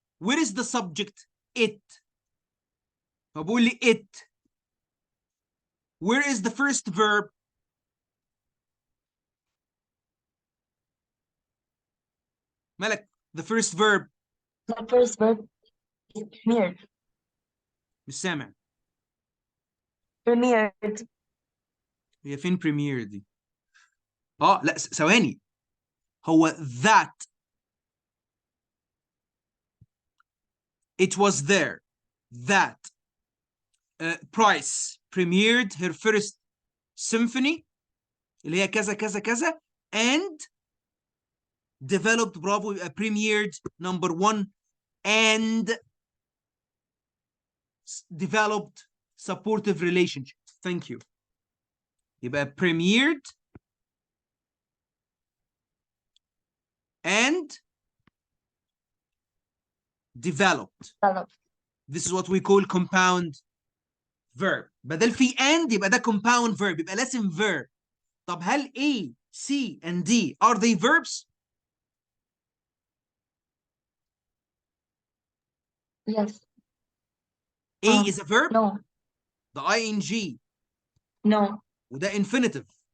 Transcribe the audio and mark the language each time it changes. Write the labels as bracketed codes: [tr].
[en] Where is the subject? It. بقول لي it. Where is the first verb? Malak, the first verb. The first verb is premiered. [ar] مش سامع. [en] Premiered. [ar] هي فين premiere دي؟ لا ثواني. [en] هو that. It was there. That. Price premiered her first symphony اللي هي كذا كذا كذا and developed برافو يبقى premiered number one and developed supportive relationship. Thank you. يبقى premiered and developed. This is what we call compound verb. [ar] بدل في and يبقى ده compound verb يبقى لازم verb. [en] طب هل A, C and D are they verbs? Yes. A is a verb. No. The ing No. [ar] وده infinitive.